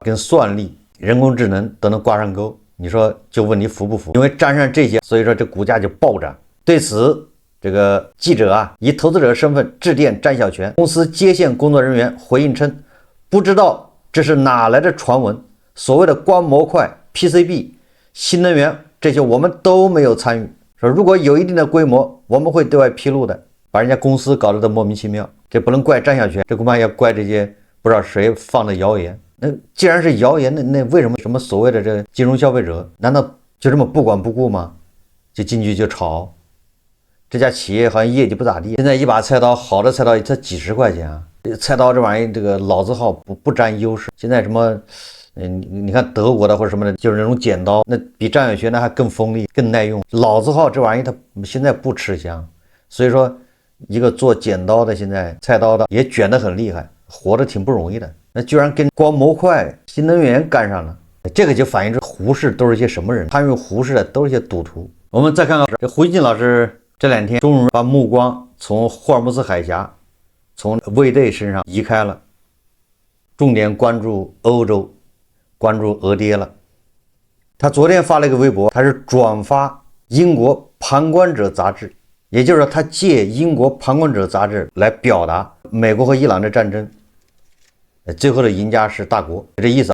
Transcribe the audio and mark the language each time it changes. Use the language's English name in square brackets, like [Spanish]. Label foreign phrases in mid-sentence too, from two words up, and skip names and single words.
[Chinese] 跟算力、人工智能都能掛上鈎。你說就問你服不服？因為沾上這些，所以說這股價就暴漲。對此，這個記者以投資者身份致電詹小泉公司接線工作人員回應稱，不知道這是哪來的傳聞，所謂的光模塊、PCB、新能源這些我們都沒有參與。說如果有一定的規模，我們會對外披露的。把人家公司搞得都莫名其妙，這不能怪詹小泉，這恐怕要怪這些不知道誰放的謠言。那既然是謠言，那為什麼什麼所謂的這個金融消費者，難道就這麼不管不顧嗎？就進去就炒？這家企業好像業績不咋地，現在一把菜刀，好的菜刀才幾十塊錢啊！這菜刀這玩意，這個老字號不占優勢。現在什麼，你看德國的或者什麼的，就是那種剪刀，那比詹小泉那還更锋利、更耐用。老字號這玩意它現在不吃香，所以說一個做剪刀的，現在菜刀的也卷得很厲害，活得挺不容易的。那居然跟光模塊、新能源幹上了，這個就反映出胡適都是一些什麼人？參與胡適的都是一些賭徒。我們再看看這胡錫進老師。這2天終於把目光從霍爾木茲海峽、從衛隊身上移開了，重點關注歐洲，關注俄爹了。他昨天發了一個微博，他是轉發英國旁觀者雜誌，也就是說他借英國旁觀者雜誌來表達美國和伊朗的戰爭，最後的贏家是大國，這意思。